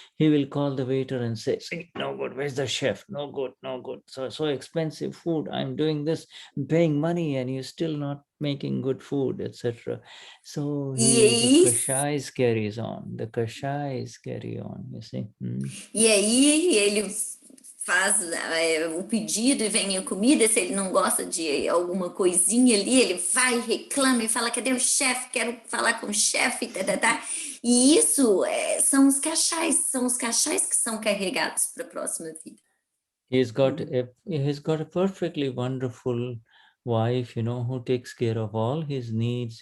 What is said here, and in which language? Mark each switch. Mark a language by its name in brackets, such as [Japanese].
[English] He will call the waiter and say, see, no good, where's the chef? No good, no good. So expensive food, I'm doing this, I'm paying money, and you're still not making good food, etc. So the kashais carries on, the kashais carry on, you see. [Portuguese] E aí ele faz o pedido e vem a comida, se ele não gosta de alguma coisinha ali, ele vai, reclama e fala, cadê o chefe? Quero falar com o chefe, E isso são os cachais que são carregados para a próxima vida. [English] He's got a perfectly wonderful wife, who takes care of all his needs.